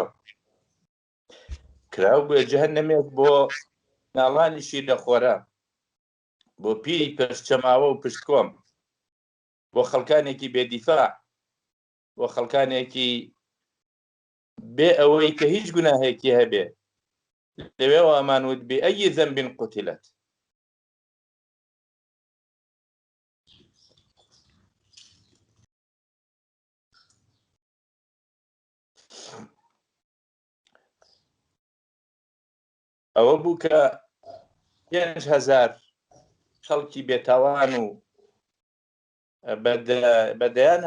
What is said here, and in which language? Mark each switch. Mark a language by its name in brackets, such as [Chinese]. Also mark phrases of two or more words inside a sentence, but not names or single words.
[Central Kurdish] کراوبووە جەهەنەمێک بۆ ناڵانی شیرەخۆرە بۆ پیری پشتچەماوە و پشتکۆم بۆ خەڵکانێکی بێدیفاع بۆ خەڵکانێکی بێ ئەوەی کە هیچ گوناهێکی هەبێ لەوێەوە ئەمانوت [Arabic] بأي ذنب قتلت [Central Kurdish] ئەوە بوو کە 5,000 خەڵکی بێتاوان و بەدەیان